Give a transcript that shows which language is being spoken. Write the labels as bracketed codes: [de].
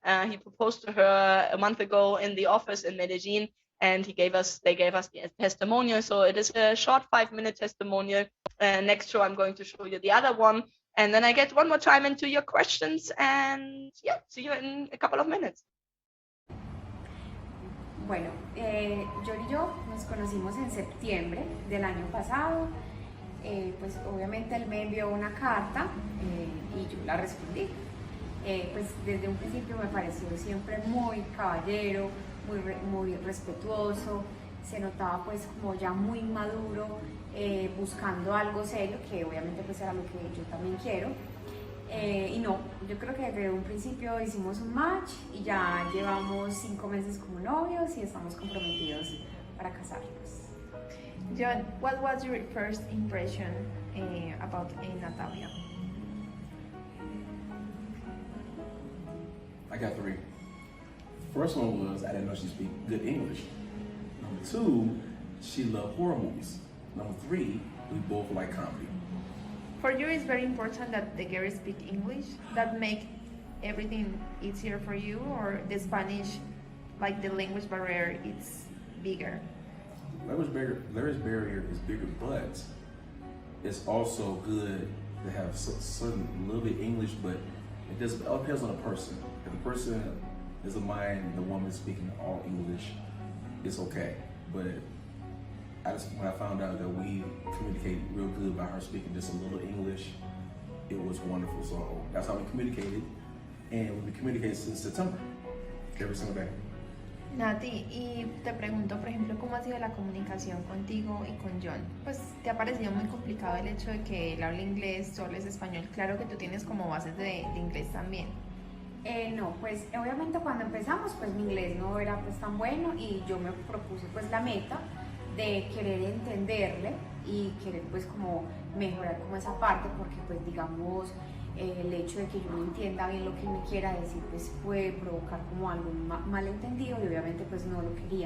[en] He proposed to her a month ago in the office in Medellin, and they gave us the testimonial. So it is a short 5-minute testimonial. Next show, I'm going to show you the other one, and then I get one more time into your questions, and yeah, see you in a couple of minutes. [es] Bueno, John y yo nos conocimos en septiembre del año pasado. Pues obviamente él me envió una carta y yo la respondí. Pues desde un principio me pareció siempre muy caballero, muy respetuoso, se notaba pues como ya muy maduro, buscando algo serio, que obviamente pues era lo que yo también quiero. Y no, yo creo que desde un principio hicimos un match y ya llevamos 5 meses como novios y estamos comprometidos para casarnos. [en] John, what was your first impression about Natalia? I got 3. First one was I didn't know she speak good English. Number 2, she loved horror movies. Number 3, we both like comedy. For you, it's very important that the girls speak English. That make everything easier for you, or the Spanish, like the language barrier, it's bigger. Language barrier is bigger, but it's also good to have certain little bit English, but it all depends on the person. If the person is a man, the woman speaking all English, it's okay. But when I found out that we communicated real good by her speaking just a little English, it was wonderful. So that's how we communicated, and we've been communicating since September, every single day. [es] Nati, y te pregunto, por ejemplo, ¿cómo ha sido la comunicación contigo y con John? Pues, ¿te ha parecido muy complicado el hecho de que él hable inglés, tú hables español? Claro que tú tienes como bases de inglés también. No, pues obviamente cuando empezamos pues mi inglés no era pues tan bueno y yo me propuse pues la meta de querer entenderle y querer pues como mejorar como esa parte, porque pues digamos el hecho de que yo no entienda bien lo que me quiera decir pues puede provocar como algo malentendido y obviamente pues no lo quería.